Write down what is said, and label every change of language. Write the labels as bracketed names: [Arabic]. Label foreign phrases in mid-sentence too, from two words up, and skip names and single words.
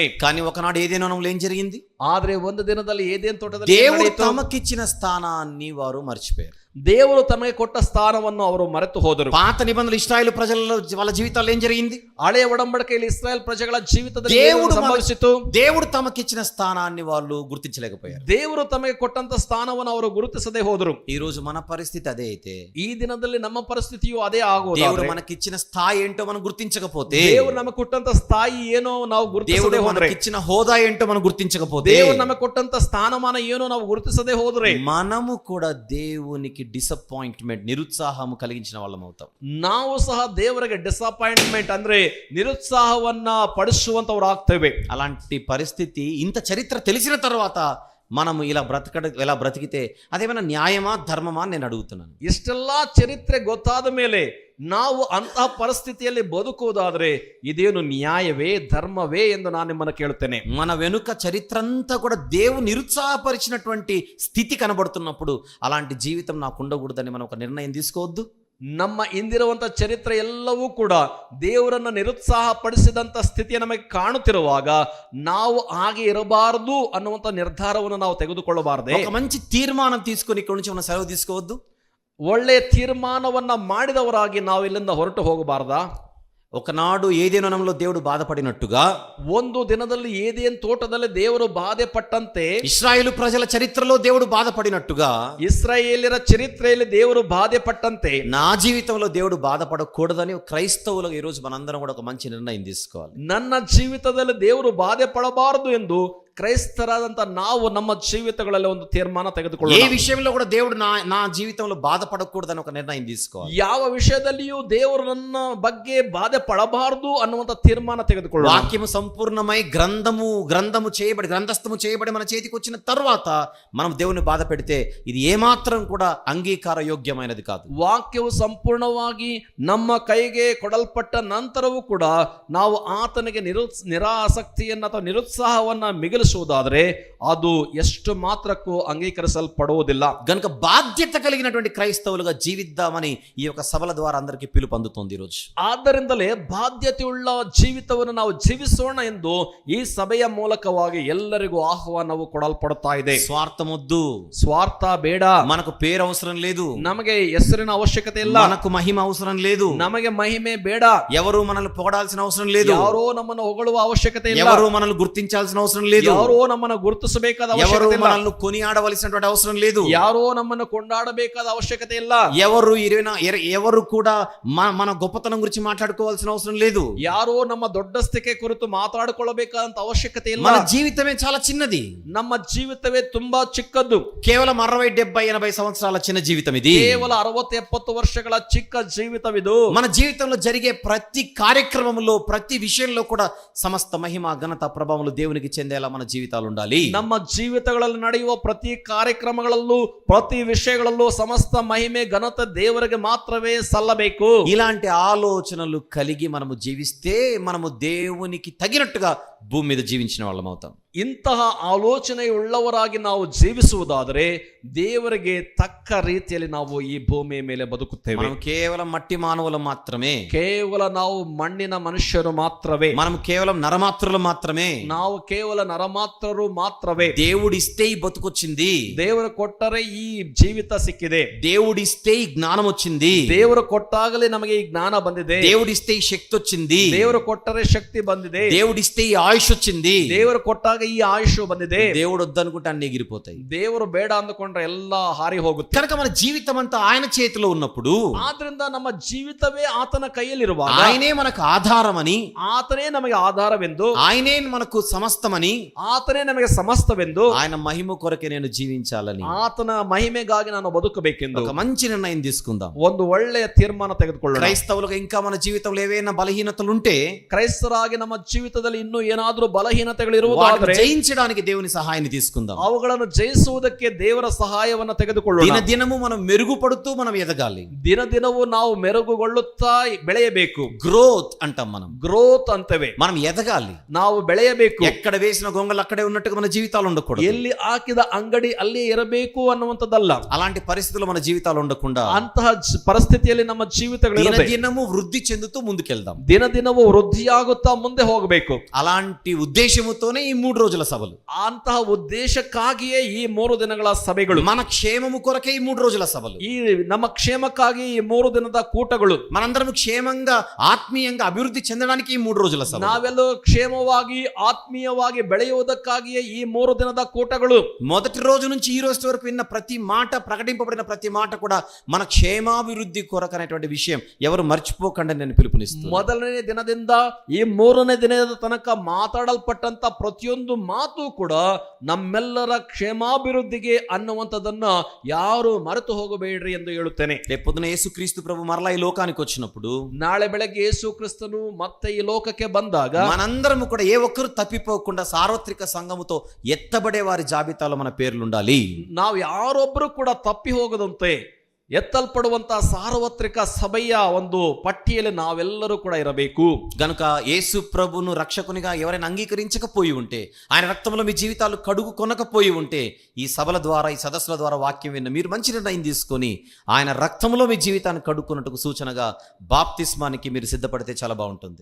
[Telugu] కానీ ఒకనాడు ఏదేనోనంలో ఏం జరిగింది? [Kannada] ಆದ್ರೆ ಒಂದು ದಿನದಲ್ಲಿ ಏದೇನ್ ತೋಟದಲ್ಲಿ [Telugu] దేవుడు తమకిచ్చిన స్థానాన్ని వారు మర్చిపోయారు. [Kannada] ದೇವರು ತಮಗೆ ಕೊಟ್ಟ ಸ್ಥಾನವನ್ನು ಅವರು ಮರೆತು ಹೋದರು. [Telugu] పాత నిబంధనలు ఇశ్రాయేలు ప్రజలలో వాళ్ళ జీవితాల్లో ఏం జరిగింది? [Kannada] ಹಳೆಯ ಒಡಂಬಡಿಕೆಯಲ್ಲಿ ಇಸ್ರಾಯೇಲ್ ಪ್ರಜೆಗಳ ಜೀವಿತದಲ್ಲಿ ಏನು ಸಂಭವಿಸಿತು? [Telugu] దేవుడు తమకిచ్చిన స్థానాన్ని వాళ్ళు గుర్తించలేకపోయారు. [Kannada] ದೇವರು ತಮಗೆ ಕೊಟ್ಟಂತ ಸ್ಥಾನವನ್ನು ಅವರು ಗುರುತಿಸದೆ ಹೋದರು. [Telugu] ఈ రోజు మన పరిస్థితి అదే అయితే, [Kannada] ಈ ದಿನದಲ್ಲಿ ನಮ್ಮ ಪರಿಸ್ಥಿತಿಯು ಅದೇ ಆಗುವುದು. [Telugu] దేవుడు మనకిచ్చిన స్థాయి ఏంటో మనం గుర్తించకపోతే, [Kannada] ದೇವರು ನಮಗೆ ಕೊಟ್ಟಂತ ಸ್ಥಾಯಿ ಏನೋ ನಾವು ಗುರುತಿಸದೆ ಹೋದ್ರೆ, [Telugu] మనకిచ్చిన హోదా ఏంటో మనం గుర్తించకపోతే, [Kannada] ದೇವರು ನಮಗೆ ಕೊಟ್ಟಂತ ಸ್ಥಾನಮಾನ ಏನೋ ನಾವು ಗುರುತಿಸದೆ ಹೋದ್ರೆ, [Telugu] మనము కూడా దేవునికి డిసప్పాయింట్మెంట్, నిరుత్సాహము కలిగించిన వాళ్ళం అవుతాం. [Kannada] ನಾವು ಸಹ ದೇವರಿಗೆ ಡಿಸಪಾಯಿಂಟ್ಮೆಂಟ್ ಅಂದ್ರೆ ನಿರುತ್ಸಾಹವನ್ನ ಪಡಿಸುವಂತವ್ರು ಆಗ್ತೇವೆ. [Telugu] అలాంటి పరిస్థితి ఇంత చరిత్ర తెలిసిన తర్వాత మనము ఇలా బ్రతికితే అదేమైనా న్యాయమా ధర్మమా అని నేను అడుగుతున్నాను. [Kannada] ಇಷ್ಟೆಲ್ಲಾ ಚರಿತ್ರೆ ಗೊತ್ತಾದ ಮೇಲೆ ನಾವು ಅಂತಹ ಪರಿಸ್ಥಿತಿಯಲ್ಲಿ ಬದುಕುವುದಾದ್ರೆ ಇದೇನು ನ್ಯಾಯವೇ ಧರ್ಮವೇ ಎಂದು ನಾನು ನಿಮ್ಮನ್ನು ಕೇಳುತ್ತೇನೆ. [Telugu] మన వెనుక చరిత్ర అంతా కూడా దేవుని నిరుత్సాహపరిచినటువంటి స్థితి కనబడుతున్నప్పుడు అలాంటి జీవితం నాకు ఉండకూడదని మనం ఒక నిర్ణయం తీసుకోవద్దు. [Kannada] ನಮ್ಮ ಇಂದಿರುವಂತ ಚರಿತ್ರೆ ಎಲ್ಲವೂ ಕೂಡ ದೇವರನ್ನ ನಿರುತ್ಸಾಹ ಪಡಿಸಿದಂತ ಸ್ಥಿತಿಯ ನಮಗೆ ಕಾಣುತ್ತಿರುವಾಗ ನಾವು ಹಾಗೆ ಇರಬಾರದು ಅನ್ನುವಂತ ನಿರ್ಧಾರವನ್ನು ನಾವು ತೆಗೆದುಕೊಳ್ಳಬಾರದೆ? [Telugu] ఒక మంచి తీర్మానం తీసుకొని ఇక్కడి నుంచి మనం సెలవు తీసుకోవద్దు. [Kannada] ಒಳ್ಳೆಯ ತೀರ್ಮಾನವನ್ನ ಮಾಡಿದವರಾಗಿ ನಾವು ಇಲ್ಲಿಂದ ಹೊರಟು ಹೋಗಬಾರದಾ? [Telugu] ఒకనాడు ఏదేనోనంలో దేవుడు బాధపడినట్టుగా, [Kannada] ಒಂದು ದಿನದಲ್ಲಿ ಏದೇನ್ ತೋಟದಲ್ಲಿ ದೇವರು ಬಾಧೆ ಪಟ್ಟಂತೆ, [Telugu] ఇశ్రాయేలు ప్రజల చరిత్రలో దేవుడు బాధపడినట్టుగా, [Kannada] ಇಸ್ರಾಯೇಲ್ಯರ ಚರಿತ್ರೆಯಲ್ಲಿ ದೇವರು ಬಾಧೆ ಪಟ್ಟಂತೆ [Telugu] నా జీవితంలో దేవుడు బాధపడకూడదని క్రైస్తవులకు ఈ రోజు మనందరం కూడా ఒక మంచి నిర్ణయం తీసుకోవాలి. [Kannada] ನನ್ನ ಜೀವಿತದಲ್ಲಿ ದೇವರು ಬಾಧೆ ಪಡಬಾರದು ಎಂದು ಕ್ರೈಸ್ತರಾದಂತ ನಾವು ನಮ್ಮ ಜೀವಿತಗಳಲ್ಲಿ ಒಂದು ತೀರ್ಮಾನ ತೆಗೆದುಕೊಳ್ಳೋಣ. [Telugu] ఏ విషయంలో కూడా దేవుడు నా జీవితంలో బాధపడకూడదని ఒక నిర్ణయం తీసుకోవాలి. [Kannada] ಯಾವ విషಯದಲ್ಲಿಯೂ ದೇವರು ನನ್ನ ಬಗ್ಗೆ ಬಾಧೆ ಪಡಬಾರದು ಅನ್ನುವಂತ ತೀರ್ಮಾನ ತೆಗೆದುಕೊಳ್ಳೋಣ. [Telugu] వాక్యము సంపూర్ణమై గ్రంథస్థము చేయబడి మన చేతికి వచ్చిన తర్వాత మనం దేవుని బాధ పెడితే ఇది ఏమాత్రం కూడా అంగీకార యోగ్యమైనది కాదు. [Kannada] ವಾಕ್ಯವು ಸಂಪೂರ್ಣವಾಗಿ ನಮ್ಮ ಕೈಗೆ ಕೊಡಲ್ಪಟ್ಟ ನಂತರವೂ ಕೂಡ ನಾವು ಆತನಿಗೆ ನಿರಾಸಕ್ತಿಯನ್ನ ಅಥವಾ ನಿರುತ್ಸಾಹವನ್ನ ಮಿಗಿಲಿಸುವುದಾದರೆ ಅದು ಎಷ್ಟು ಮಾತ್ರಕ್ಕೂ ಅಂಗೀಕರಿಸಲ್ಪಡುವುದಿಲ್ಲ. [Telugu] గనుక బాధ్యత కలిగినటువంటి క్రైస్తవులుగా జీవిద్దామని ఈ యొక్క సభల ద్వారా అందరికీ పిలుపు అందుతోంది ఈ రోజు. [Kannada] ಆದ್ದರಿಂದಲೇ ಬಾಧ್ಯತೆಯುಳ್ಳ ಜೀವಿತವನ್ನು ನಾವು ಜೀವಿಸೋಣ ಎಂದು ಈ ಸಭೆಯ ಮೂಲಕವಾಗಿ ಎಲ್ಲರಿಗೂ ಆಹ್ವಾನವು ಕೊಡಲ್ಪಡುತ್ತಾ ಇದೆ. [Telugu] స్వార్థమొద్దు, [Kannada] ಸ್ವಾರ್ಥ ಬೇಡ, [Telugu] మనకు పేరు అవసరం లేదు, [Kannada] ನಮಗೆ ಹೆಸರಿನ ಅವಶ್ಯಕತೆ ಇಲ್ಲ, [Telugu] మనకు మహిమ అవసరం లేదు, [Kannada] ನಮಗೆ ಮಹಿಮೆ ಬೇಡ, [Telugu] ఎవరు మనల్ని పొగడాల్సిన అవసరం లేదు, [Kannada] ಯಾರೋ ನಮ್ಮನ್ನು ಹೊಗಳುವ ಅವಶ್ಯಕತೆ ಇಲ್ಲ, [Telugu] ఎవరు మనల్ని గుర్తించాల్సిన అవసరం లేదు, [Kannada] ಯಾರೋ ನಮ್ಮನ್ನು ಗುರುತಿಸಬೇಕಾದ [Telugu] ఎవరు [Kannada] ಅವಶ್ಯಕತೆ ಇಲ್ಲ, [Telugu] మనల్ని కొనియాడవలసినటువంటి అవసరం లేదు, [Kannada] ಯಾರೋ ನಮ್ಮನ್ನು ಕೊಂಡಾಡಬೇಕಾದ ಅವಶ್ಯಕತೆ ಇಲ್ಲ, [Telugu] ఎవరు కూడా మన గొప్పతనం గురించి మాట్లాడుకోవాల్సిన అవసరం లేదు, [Kannada] ಯಾರೋ ನಮ್ಮ ದೊಡ್ಡಸ್ತಿಕೆ ಕುರಿತು ಮಾತಾಡಿಕೊಳ್ಳಬೇಕಾದಂತ ಅವಶ್ಯಕತೆ ಇಲ್ಲ. [Telugu] మన జీవితమే చాలా చిన్నది, [Kannada] ನಮ್ಮ ಜೀವಿತವೇ ತುಂಬಾ ಚಿಕ್ಕದ್ದು. [Telugu] కేవలం 60, 70, 80 సంవత్సరాల చిన్న జీవితం ఇది. [Kannada] ಕೇವಲ 60, 70 ವರ್ಷಗಳ ಚಿಕ್ಕ ಜೀವಿತವಿದು. [Telugu] మన జీవితంలో జరిగే ప్రతి కార్యక్రమంలో ప్రతి విషయంలో కూడా సమస్త మహిమ ఘనత ప్రభావములు దేవునికి చెందేలా మన జీవితాలు ఉండాలి. [Kannada] ನಮ್ಮ ಜೀವಿತಗಳಲ್ಲಿ ನಡೆಯುವ ಪ್ರತಿ ಕಾರ್ಯಕ್ರಮಗಳಲ್ಲೂ ಪ್ರತಿ ವಿಷಯಗಳಲ್ಲೂ ಸಮಸ್ತ ಮಹಿಮೆ ಘನತೆ ದೇವರಿಗೆ ಮಾತ್ರವೇ ಸಲ್ಲಬೇಕು. [Telugu] ఇలాంటి ఆలోచనలు కలిగి మనము జీవిస్తే మనము దేవునికి తగినట్టుగా భూమి మీద జీవించిన వాళ్ళం అవుతాం. [Kannada] ಇಂತಹ ಆಲೋಚನೆಯುಳ್ಳವರಾಗಿ ನಾವು ಜೀವಿಸುವುದಾದರೆ ದೇವರಿಗೆ ತಕ್ಕ ರೀತಿಯಲ್ಲಿ ನಾವು ಈ ಭೂಮಿಯ ಮೇಲೆ ಬದುಕುತ್ತೇವೆ. [Telugu] మనం కేవలం మట్టి మానవులు మాత్రమే, [Kannada] ಕೇವಲ ನಾವು ಮಣ್ಣಿನ ಮನುಷ್ಯರು ಮಾತ್ರವೇ, [Telugu] మనం కేవలం నరమాత్రులు మాత్రమే, [Kannada] ನಾವು ಕೇವಲ ನರಮಾತ್ರರು ಮಾತ್ರವೇ. [Telugu] దేవుడిస్తే ఈ బతుకొచ్చింది, [Kannada] ದೇವರು ಕೊಟ್ಟರೆ ಈ ಜೀವಿತ ಸಿಕ್ಕಿದೆ, [Telugu] దేవుడిస్తే ఈ జ్ఞానం వచ్చింది, [Kannada] ದೇವರು ಕೊಟ್ಟಾಗಲೇ ನಮಗೆ ಈ ಜ್ಞಾನ ಬಂದಿದೆ, [Telugu] దేవుడిస్తే ఈ శక్తి వచ్చింది, [Kannada] ದೇವರು ಕೊಟ್ಟರೆ ಶಕ್ತಿ ಬಂದಿದೆ, [Telugu] దేవుడిస్తే ఈ ఆయుష్ వచ్చింది, [Kannada] ದೇವರು ಕೊಟ್ಟಾಗ ఈ ఆయుష్ ಬಂದಿದೆ, [Telugu] దేవుడు వద్దనుకుంటే అన్ని ఎగిరిపోతాయి. [Kannada] ದೇವರು ಬೇಡ ಅಂದುಕೊಂಡ್ರೆ ಎಲ್ಲ ಹಾರಿ ಹೋಗುತ್ತೆ. [Telugu] కనుక మన జీవితం అంతా ఆయన చేతిలో ఉన్నప్పుడు, [Kannada] ಆದ್ರಿಂದ ನಮ್ಮ ಜೀವಿತವೇ ಆತನ ಕೈಯಲ್ಲಿರುವಾಗ, [Telugu] ఆయనే మనకు ఆధారమని, [Kannada] ಆತನೇ ನಮಗೆ ಆಧಾರವೆಂದು, [Telugu] ఆయనే మనకు సమస్తమని, [Kannada] ಆತನೇ ನಮಗೆ ಸಮಸ್ತವೆಂದು, [Telugu] ఆయన మహిమ కొరకే నేను జీవించాలని [Kannada] ಆತನ ಮಹಿಮೆಗಾಗಿ ನಾನು ಬದುಕಬೇಕೆಂದು [Telugu] ఒక మంచి నిర్ణయం తీసుకుందాం. [Kannada] ಒಂದು ಒಳ್ಳೆಯ ತೀರ್ಮಾನ ತೆಗೆದುಕೊಳ್ಳೋಣ. [Telugu] క్రైస్తవులుగా ఇంకా మన జీవితంలో ఏవైనా బలహీనతలు ఉంటే [Kannada] ಕ್ರೈಸ್ತರಾಗಿ ನಮ್ಮ ಜೀವಿತದಲ್ಲಿ ಇನ್ನೂ ಏನಾದರೂ ಬಲಹೀನತೆಗಳು [Telugu] వాటిని [Kannada] ಇರುವುದಾದರೆ [Telugu] జయించడానికి దేవుని సహాయాన్ని తీసుకుందాం. [Kannada] ಅವುಗಳನ್ನು ಜಯಿಸುವುದಕ್ಕೆ ದೇವರ ಸಹಾಯವನ್ನು ತೆಗೆದುಕೊಳ್ಳೋಣ. [Telugu] దినదినము మనం మెరుగుపడుతూ మనం ఎదగాలి. [Kannada] ದಿನ ದಿನವೂ ನಾವು ಮೆರುಗುಗೊಳ್ಳುತ್ತಾ ಬೆಳೆಯಬೇಕು. [Telugu] గ్రోత్ అంటాం మనం. [Kannada] ಗ್ರೋತ್ ಅಂತೇವೆ. [Telugu] మనం ఎదగాలి. [Kannada] ನಾವು ಬೆಳೆಯಬೇಕು. [Telugu] ఎక్కడ వేసిన గొంగలు అక్కడే ఉన్నట్టుగా మన జీవితాలు ఉండకూడదు. [Kannada] ಎಲ್ಲಿ ಹಾಕಿದ ಅಂಗಡಿ ಅಲ್ಲೇ ಇರಬೇಕು ಅನ್ನುವಂಥದ್ದಲ್ಲ. [Telugu] అలాంటి పరిస్థితులు మన జీవితాలు ఉండకుండా [Kannada] ಅಂತಹ ಪರಿಸ್ಥಿತಿಯಲ್ಲಿ ನಮ್ಮ ಜೀವಿತಗಳು [Telugu] దినదినము వృద్ధి చెందుతూ ముందుకెళ్దాం. [Kannada] ದಿನ ದಿನವೂ ವೃದ್ಧಿಯಾಗುತ್ತಾ ಮುಂದೆ ಹೋಗಬೇಕು. [Telugu] అలాంటి ఉద్దేశముతోనే ఈ 3 రోజుల సభలు. [Kannada] ಅಂತಹ ಉದ್ದೇಶಕ್ಕಾಗಿಯೇ ಈ 3 ದಿನಗಳ ಸಭೆಗಳು. [Telugu] మన క్షేమము కొరకే ఈ 3 రోజుల సభలు. [Kannada] ಈ ನಮ್ಮ ಕ್ಷೇಮಕ್ಕಾಗಿ ಈ 3 ದಿನದ ಕೂಟಗಳು. [Telugu] మనందరం క్షేమంగా ఆత్మీయంగా అభివృద్ధి చెందడానికి ఈ 3 రోజుల సభలు. [Kannada] ನಾವೆಲ್ಲೋ ಕ್ಷೇಮವಾಗಿ ಆತ್ಮೀಯವಾಗಿ ಬೆಳೆಯುವುದಕ್ಕಾಗಿಯೇ ಈ 3 ದಿನದ ಕೂಟಗಳು. [Telugu] మొదటి రోజు నుంచి ఈ రోజు వరకు విన్న ప్రతి మాట, ప్రకటింపబడిన ప్రతి మాట కూడా మన క్షేమాభివృద్ధి కొరకు అనేటువంటి విషయం ఎవరు మర్చిపోకండి నేను పిలుపునిస్తున్నాను. [Kannada] ಮೊದಲನೇ ದಿನದಿಂದ ಈ 3ನೇ ದಿನದ ತನಕ ಮಾತಾಡಲ್ಪಟ್ಟಂತ ಪ್ರತಿಯೊಂದು ಮಾತು ಕೂಡ ನಮ್ಮೆಲ್ಲರ ಕ್ಷೇಮಾಭಿವೃದ್ಧಿಗೆ ಅನ್ನುವಂಥದ್ದನ್ನ ಯಾರು ಮರೆತು ಹೋಗಬೇಡ್ರಿ ಎಂದು ಹೇಳುತ್ತೇನೆ. [Telugu] రేపొద్దున యేసుక్రీస్తు ప్రభు మరలా ఈ లోకానికి వచ్చినప్పుడు, [Kannada] ನಾಳೆ ಬೆಳಗ್ಗೆ ಯೇಸು ಕ್ರಿಸ್ತನು ಮತ್ತೆ ಈ ಲೋಕಕ್ಕೆ ಬಂದಾಗ [Telugu] మనందరము కూడా ఏ ఒక్కరు తప్పిపోకుండా సార్వత్రిక సంఘముతో ఎత్తబడే వారి జాబితాలో మన పేర్లు ఉండాలి. [Kannada] ನಾವು ಯಾರೊಬ್ಬರು ಕೂಡ ತಪ್ಪಿ ಹೋಗದಂತೆ ಎತ್ತಲ್ಪಡುವಂತಹ ಸಾರ್ವತ್ರಿಕ ಸಭೆಯ ಒಂದು ಪಟ್ಟಿಯಲ್ಲಿ ನಾವೆಲ್ಲರೂ ಕೂಡ ಇರಬೇಕು. [Telugu] గనుక యేసు ప్రభును రక్షకునిగా ఎవరైనా అంగీకరించకపోయి ఉంటే, ఆయన రక్తంలో మీ జీవితాలు కడుగు కొనకపోయి ఉంటే, ఈ సభల ద్వారా, ఈ సదస్సుల ద్వారా వాక్యం విన్న మీరు మంచి నిర్ణయం తీసుకొని ఆయన రక్తంలో మీ జీవితాన్ని కడుక్కున్నట్టుకు సూచనగా బాప్తిస్మానికి మీరు సిద్ధపడితే చాలా బాగుంటుంది.